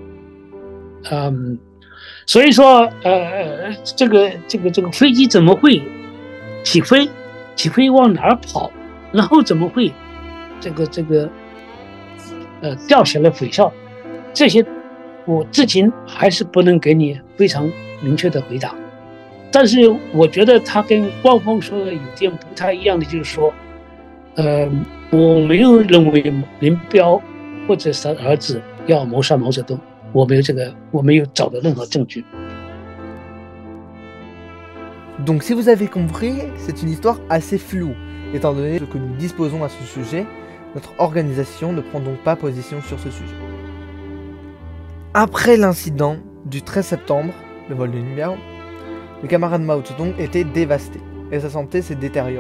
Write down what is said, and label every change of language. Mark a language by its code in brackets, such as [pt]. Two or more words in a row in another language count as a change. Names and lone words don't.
[zh] 所以说这个飞机怎么会起飞往哪儿跑，然后怎么会掉下来毁校，这些我至今还是不能给你非常明确的回答。但是我觉得他跟官方说的有点不太一样的，就是说我没有认为林彪或者是他儿子要谋杀毛泽东，我没有找到任何证据。 [fr] Donc si vous avez compris, c'est une histoire assez floue. Étant donné ce que nous disposons à ce sujet, notre organisation ne prend donc pas position sur ce sujet. Après l'incident du 13 septembre, le vol de Lin Biao, le camarade Mao Zedong était dévasté et sa santé s'est détériorée.